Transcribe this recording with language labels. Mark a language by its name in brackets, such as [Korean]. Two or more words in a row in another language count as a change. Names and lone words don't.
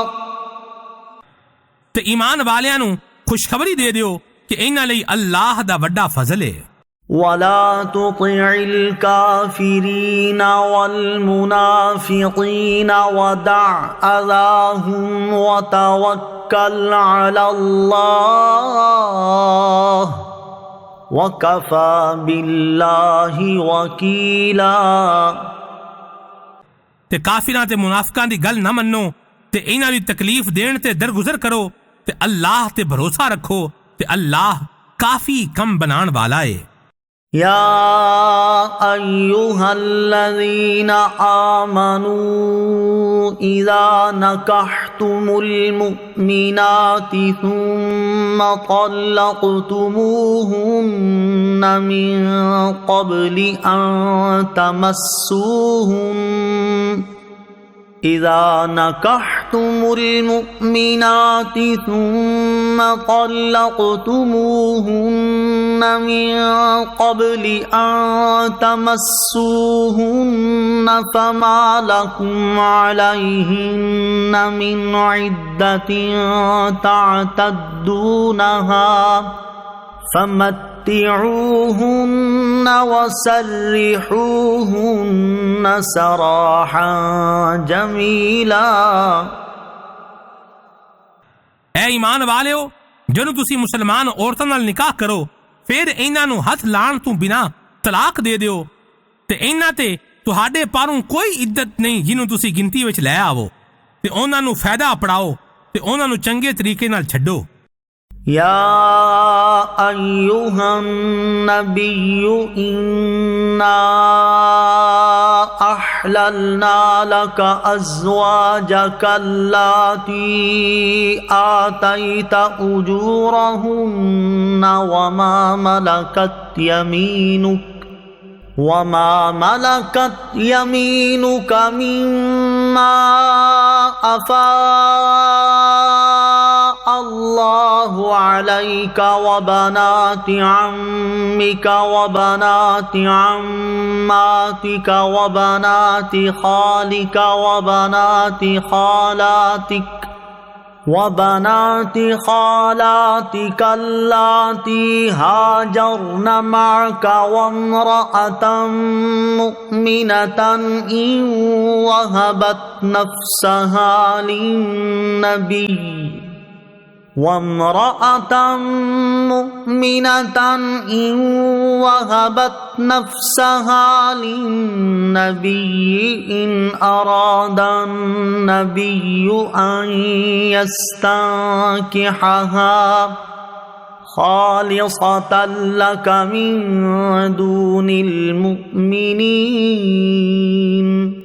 [Punjabi] ਤੇ ਈਮਾਨ ਵਾਲੀਆਂ ਨੂੰ ਖ਼ੁਸ਼ਖ਼ਬਰੀ ਦੇ ਦਿਓ ਕਿ ਇਨ੍ਹਾਂ ਲਈ ਅੱਲਾਹ ਦਾ ਵੱਡਾ ਫ਼ਜ਼ਲ ਹੈ। [Arabic] ولا تطع الكافرين والمنافقين ودع أذاهم وتوكل على الله وكفى بالله وكيلا. [Punjabi] ਤੇ ਕਾਫ਼ਿਰਾਂ ਤੇ ਮੁਨਾਫ਼ਿਕਾਂ ਦੀ ਗੱਲ ਨਾ ਮੰਨੋ ਤੇ ਇਨ੍ਹਾਂ ਦੀ ਤਕਲੀਫ਼ ਦੇਣ ਤੇ ਦਰਗੁਜ਼ਰ ਕਰੋ ਤੇ ਅੱਲਾਹ ਤੇ ਭਰੋਸਾ ਰੱਖੋ ਤੇ ਅੱਲਾਹ ਕਾਫ਼ੀ ਕੰਮ ਬਣਾਣ ਵਾਲਾ ਹੈ। [Arabic] يا أيها الذين آمنوا إذا نكحتم المؤمنات ثم طلقتموهن من قبل أن تمسوهن إذا نكحتم المؤمنات ثم طلقتموهن من قبل أن تمسوهن فما لكم عليهن من عدة تعتدونها فمتعوهن وسرحوهن سراحا جميلا. [Punjabi] ਐ ਈਮਾਨ ਵਾਲਿਓ ਜਦੋਂ ਤੁਸੀ ਮੁਸਲਮਾਨ ਔਰਤਾਂ ਨਾਲ ਨਿਕਾਹ ਕਰੋ ਫਿਰ ਇਨ੍ਹਾਂ ਨੂੰ ਹੱਥ ਲਾਣ ਤੋਂ ਬਿਨਾ ਤਲਾਕ ਦੇ ਦਿਓ ਤੇ ਇਨ੍ਹਾਂ ਤੇ ਤੁਹਾਡੇ ਪਾਰੋਂ ਕੋਈ ਇੱਦਤ ਨਹੀਂ ਜਿਨ੍ਹੋਂ ਤੁਸੀ ਗਿਣਤੀ ਵਿੱਚ ਲੈ ਆਵੋ ਤੇ ਉਨ੍ਹਾਂ ਨੂੰ ਫ਼ਾਇਦਾ ਅਪੜਾਓ ਤੇ ਉਨ੍ਹਾਂ ਨੂੰ ਚੰਗੇ ਤਰੀਕੇ ਨਾਲ ਛੱਡੋ। [Arabic] يا أيها النبي إنا أحللنا لك أزواجك اللاتي آتيت أجورهن وما ملكت يمينك مما أفاء الله عليك وبنات عمك وبنات عماتك وبنات خالك وبنات خالاتك اللاتي هاجرن معك و امرأة مؤمنة إن وهبت نفسها للنبي وامرأة مؤمنة إن وهبت نفسها للنبي إن أراد النبي أن يستنكحها خالصة لك من دون المؤمنين